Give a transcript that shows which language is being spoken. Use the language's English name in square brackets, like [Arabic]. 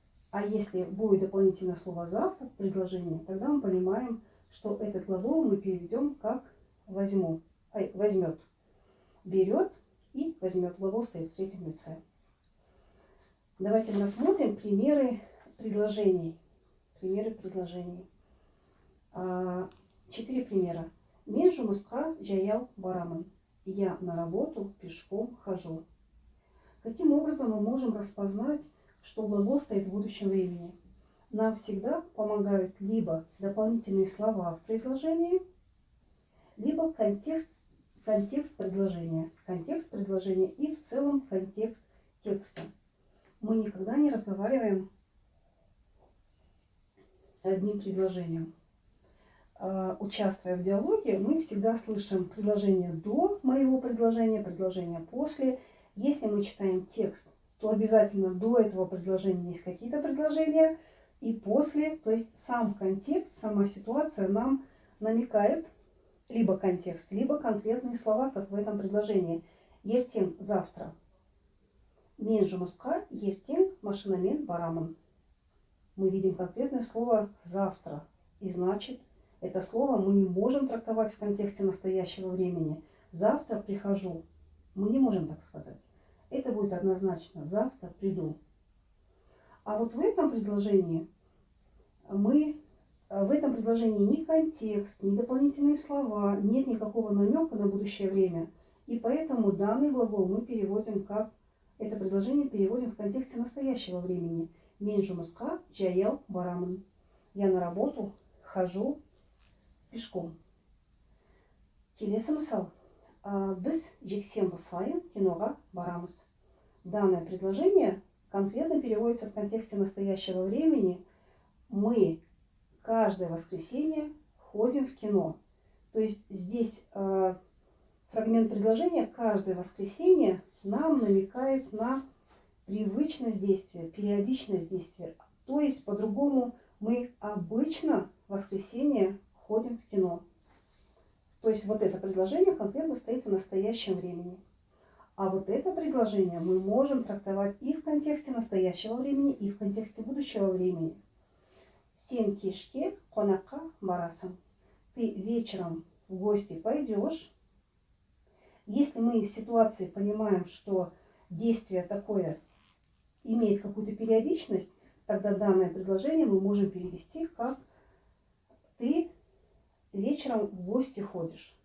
[Russian] А если будет дополнительное слово «завтра» в предложении, тогда мы понимаем, что этот глагол мы переведем как «возьму», «возьмет». Берет и возьмет. Глагол стоит в третьем лице. Давайте рассмотрим примеры предложений. Примеры предложений. 4 примера. [Kazakh] Мен жұмысқа жаяу барамын. [Russian] Я на работу пешком хожу. Каким образом мы можем распознать, что глагол стоит в будущем времени? Нам всегда помогают либо дополнительные слова в предложении, либо контекст предложения. Контекст предложения и в целом контекст текста. Мы никогда не разговариваем одним предложением. Участвуя в диалоге, мы всегда слышим предложение до моего предложения, предложение после. Если мы читаем текст, то обязательно до этого предложения есть какие-то предложения, и после, то есть сам контекст, сама ситуация нам намекает либо контекст, либо конкретные слова, как в этом предложении. [Kazakh] Ертең завтра. Мен жұмысқа ертең машинамен барамын. [Russian] Мы видим конкретное слово завтра. И значит, это слово мы не можем трактовать в контексте настоящего времени. Завтра прихожу. Мы не можем так сказать. Это будет однозначно завтра приду. А вот в этом предложении ни контекст, ни дополнительные слова, нет никакого намека на будущее время. И поэтому данный глагол мы переводим как, это предложение переводим в контексте настоящего времени. [Kazakh] Мен жұмысқа жаяу барамын. [Russian] Я на работу хожу пешком. [Kazakh] Келесі мысал. Біз жексенбі сайын киноға барамыз. [Russian] Данное предложение конкретно переводится в контексте настоящего времени. Мы каждое воскресенье ходим в кино. То есть здесь фрагмент предложения «каждое воскресенье» нам намекает на привычность действия, периодичность действия. То есть по-другому мы обычно в воскресенье ходим в кино. То есть вот это предложение конкретно стоит в настоящем времени. А вот это предложение мы можем трактовать и в контексте настоящего времени, и в контексте будущего времени. [Kazakh] Сен кешке қонаққа барасың. [Russian] Ты вечером в гости пойдешь. Если мы из ситуации понимаем, что действие такое имеет какую-то периодичность, тогда данное предложение мы можем перевести как «ты вечером в гости ходишь».